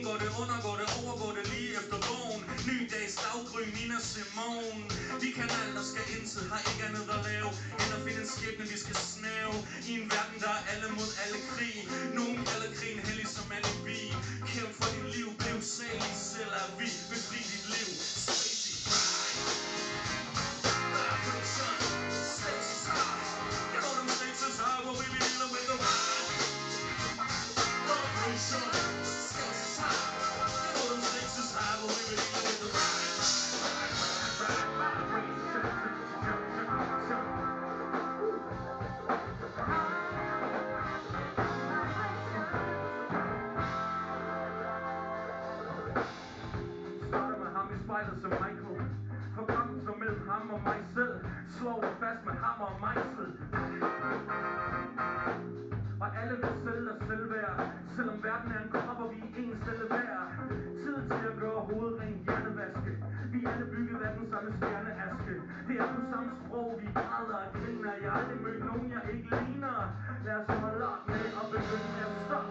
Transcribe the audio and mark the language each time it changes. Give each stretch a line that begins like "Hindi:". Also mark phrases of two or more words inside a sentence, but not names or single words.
Danish: Går det under, går det over, går det lige efter bogen. Ny dags daggry, Nina Simone. Vi kan alt og skal intet, har ikke andet at lave end at finde en skæbne, vi skal snæve. I en verden, der er alle mod alle krig. Nogen kalder krigen hellig som alibi. Kæmp for dit liv, bliv salig, selv er vi. Befri dit liv,
English: Stacy Ride. Vibration, Stacy's high. You know them Stacy's high, but we be dealing with the ride. Vibration, Stacy's high. You know them Stacy's high, but we be dealing with the ride.
Danish: Som Michael. For kampen som mellem ham og mig selv. Slår dig fast med hammer og mejsel. Og alle vil selv og selvværd. Selvom verden er en krop og vi er en stille hver. Tid til at gøre hovedet rent hjernevaske. Vi er alle bygget af den samme stjerneaske. Det er på samme sprog, vi græder og griner. Jeg har aldrig mødt nogen, jeg ikke ligner. Lad os holde op med at begynde at stoppe.